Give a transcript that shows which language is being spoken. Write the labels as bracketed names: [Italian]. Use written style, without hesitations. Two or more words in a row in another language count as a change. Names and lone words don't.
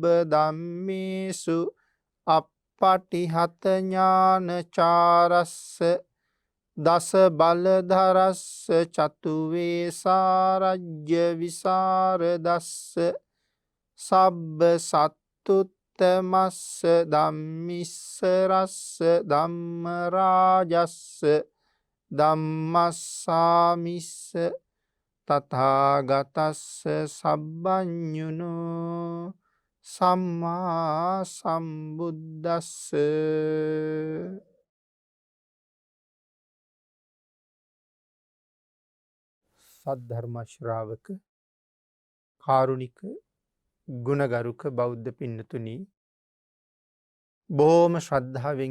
[Pali] ධම්මේසු අප්පටිහත ඥානචාරස්ස දස බලධරස්ස චතු වේසාරජ්‍ය විසරදස්ස සබ්බ සත්තුත්තමස්ස ධම්මිස්සරස්ස ධම්ම රාජස්ස ධම්මස්සාමිස්ස තථාගතස්ස සබ්බඤුනු සම්මා සම්බුද්දස්ස [Sinhala] සද්ධර්ම ශ්‍රාවක කාරුණික ගුණගරුක බෞද්ධ පින්නතුනි බොහොම ශ්‍රද්ධාවෙන්